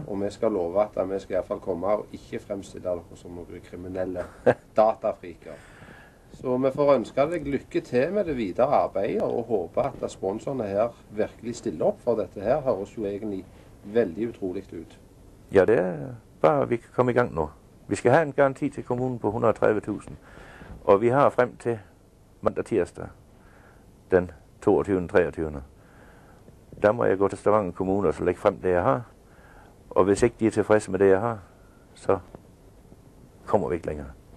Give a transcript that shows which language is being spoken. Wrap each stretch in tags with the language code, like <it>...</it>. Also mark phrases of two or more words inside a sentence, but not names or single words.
<no>Og vi skal love at vi skal i hvert fall komme og ikke fremstille dere som noen kriminelle datafriker. Så vi får ønske deg lykke til med det videre arbeidet, og håpe at sponsorene her virkelig stiller opp, for dette her høres jo egentlig veldig utrolig ut.</no> <da>Ja, det er bare, at vi kan komme i gang nu. Vi skal have en garanti til kommunen på 130.000, og vi har frem til mandag tirsdag, den 22. 23. Der må jeg gå til Stavanger Kommune og så lægge frem det, jeg har. Og hvis ikke de er tilfredse med det, jeg har, så kommer vi ikke længere.</da>